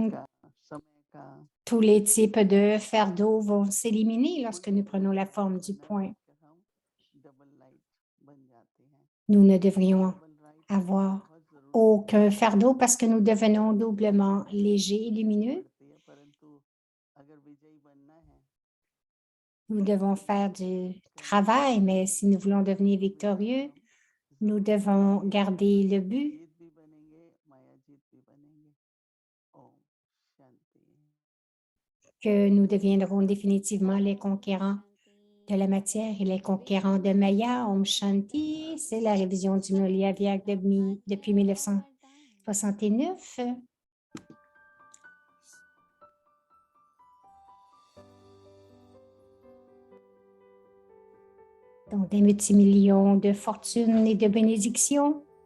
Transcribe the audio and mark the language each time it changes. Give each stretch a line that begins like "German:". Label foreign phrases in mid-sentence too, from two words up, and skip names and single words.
French: Donc,
Hindi: का समय का
French: tous les types de fardeaux vont s'éliminer
Hindi: कोई
French: lorsque
Hindi: भी
French: nous prenons
Hindi: बोझ
French: la
Hindi: हमारे
French: forme du
Hindi: ऊपर न
French: point.
Hindi: रहकर हम
English: double light
Hindi: बन जाते हैं
French: Nous ne devrions
English: double light
French: avoir
Hindi: बहुत जरूरी है
French: aucun fardeau parce que nous devenons doublement légers et
Hindi: अभ्यास
French: lumineux.
Hindi: बढ़ती है परंतु अगर विजयी बनना है
French: Nous devons
Hindi: तो
French: faire
Hindi: उसको
French: du
Hindi: याद करना
French: travail,
Hindi: जरूरी
French: mais
Hindi: है
French: si nous voulons devenir
Hindi: तो विजयी
French: victorieux,
Hindi: हम
French: nous
Hindi: जरूर
French: devons
Hindi: बनेंगे
French: garder le but
Hindi: जीत भी बनेंगे माया जीत भी बनेंगे ओम शांति
French: que nous deviendrons définitivement les conquérants de la matière et les conquérants de Maya.
Hindi: ओम शांति,
French: c'est la révision du Mulia Vyak depuis 1969. Donc, des multimillions de fortune et de bénédictions.